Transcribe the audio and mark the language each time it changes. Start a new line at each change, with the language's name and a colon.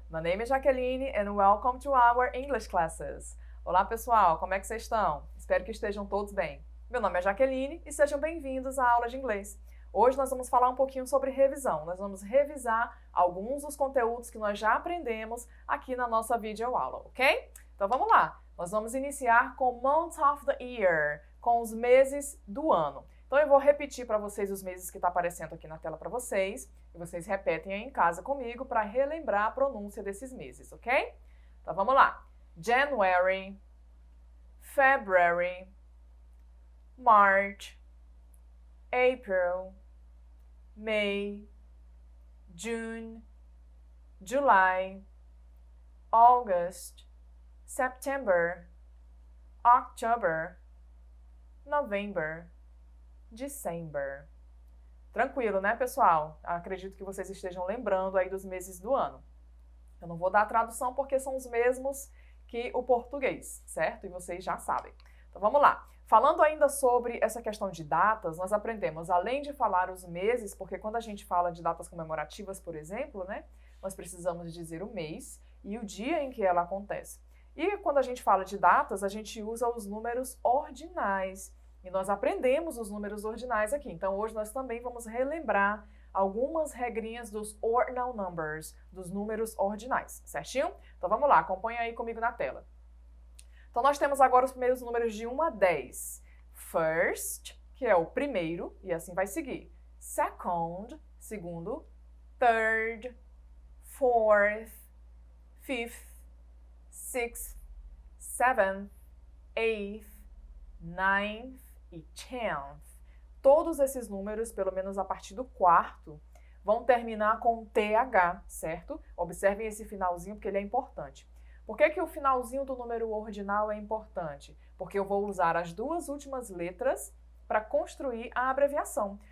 English: My name is Jaqueline and welcome to our English classes.
Portuguese: Olá pessoal, como é que vocês estão? Espero que estejam todos bem. Meu nome é Jaqueline e sejam bem-vindos à aula de inglês. Hoje nós vamos falar um pouquinho sobre revisão. Nós vamos revisar alguns dos conteúdos que nós já aprendemos aqui na nossa videoaula, ok? Então vamos lá. Nós vamos iniciar com
English: Months of the Year,
Portuguese: com os meses do ano. Então eu vou repetir para vocês os meses que está aparecendo aqui na tela para vocês, e vocês repetem aí em casa comigo para relembrar a pronúncia desses meses, ok? Então vamos lá.
English: January, February, March, April, May, June, July, August, September, October, November, December.
Portuguese: Tranquilo, né, pessoal? Acredito que vocês estejam lembrando aí dos meses do ano. Eu não vou dar a tradução porque são os mesmos que o português, certo? E vocês já sabem. Então vamos lá. Falando ainda sobre essa questão de datas, nós aprendemos, além de falar os meses, porque quando a gente fala de datas comemorativas, por exemplo, né, nós precisamos dizer o mês e o dia em que ela acontece. E quando a gente fala de datas, a gente usa os números ordinais. E nós aprendemos os números ordinais aqui. Então hoje nós também vamos relembrar algumas regrinhas dos ordinal numbers, dos números ordinais, certinho? Então vamos lá, acompanha aí comigo na tela. Então nós temos agora os primeiros números de 1 a 10. First, que é o primeiro, e assim vai seguir. Second, segundo.
English: Third, fourth, fifth, sixth, seventh, eighth, ninth e 10th.
Portuguese: Todos esses números, pelo menos a partir do quarto, vão terminar com TH, certo? Observem esse finalzinho porque ele é importante. Por que o finalzinho do número ordinal é importante? Porque eu vou usar as duas últimas letras para construir a abreviação.